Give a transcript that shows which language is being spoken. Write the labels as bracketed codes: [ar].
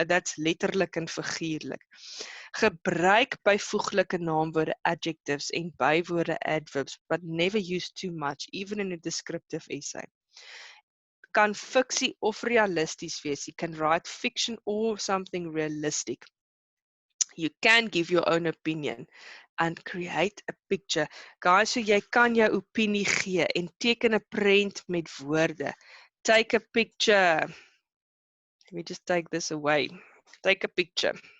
[en] That's [af] letterlik en figuurlik. Gebruik byvoeglike naamwoorde, [en] adjectives [af] en bywoorde, [en] adverbs, but never use too much, even in a descriptive essay. [af] Kan fiksie of realisties wees. [en] You can write fiction or something realistic. You can give your own opinion and create a picture. [af] Guys, so jy kan jou opinie gee en teken 'n prent met woorde. [en] Take a picture. Let me just take this away. Take a picture.